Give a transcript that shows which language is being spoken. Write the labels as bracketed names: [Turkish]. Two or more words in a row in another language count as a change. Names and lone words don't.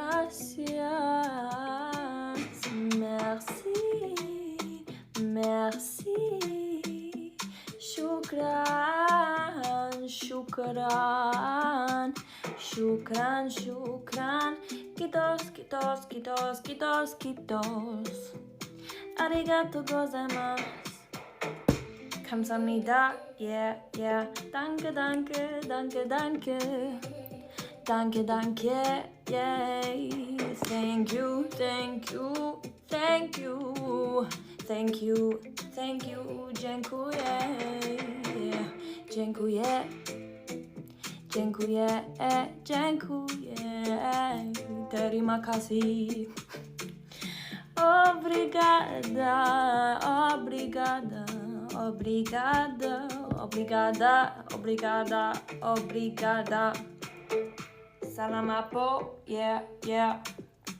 [French] gracias. Merci, merci. [Arabic] شكرا، شكرا، شكرا، شكرا. [Lithuanian] Kitos, kitos, kitos, kitos, kitos. [Japanese] ありがとうございます. Kamsahamnida, yeah, yeah. [German] Danke, danke, danke, danke. Danke, danke, yay. [English] Thank you, thank you, thank you. Thank you, thank you, [Polish] dziękuję. Dziękuję, dziękuję, dziękuję. [Indonesian] Terima kasih. [Portuguese] Obrigada, obrigada, obrigada, obrigada, obrigada, obrigada. [Filipino] Salamapo, [English] yeah, yeah.